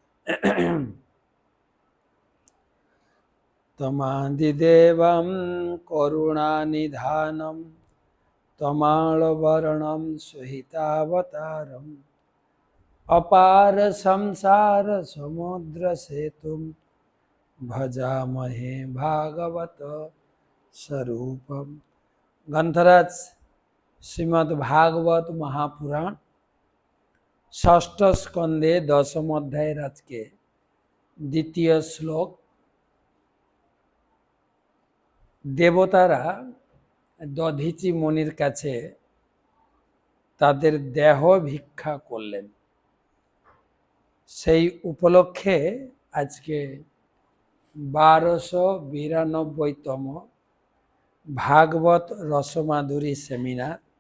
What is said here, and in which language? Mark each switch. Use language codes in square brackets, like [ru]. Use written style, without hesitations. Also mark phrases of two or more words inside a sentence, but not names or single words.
[sa] तमादिदेवं करुणानिधानं तमालवर्णं सुहितावतारम् अपार संसार समुद्र सेतुं भजामहे भागवत स्वरूपम। ग्रंथराज श्रीमद् भागवत महापुराण षष्ठ स्कंदे दशम अध्याय [bn] আজকে দ্বিতীয় শ্লোক। দেবতারা দধিচি মুনির কাছে তাদের দেহ ভিক্ষা করলেন। সেই উপলক্ষে আজকে 1292তম ভাগবত রসমাধুরী সেমিনার।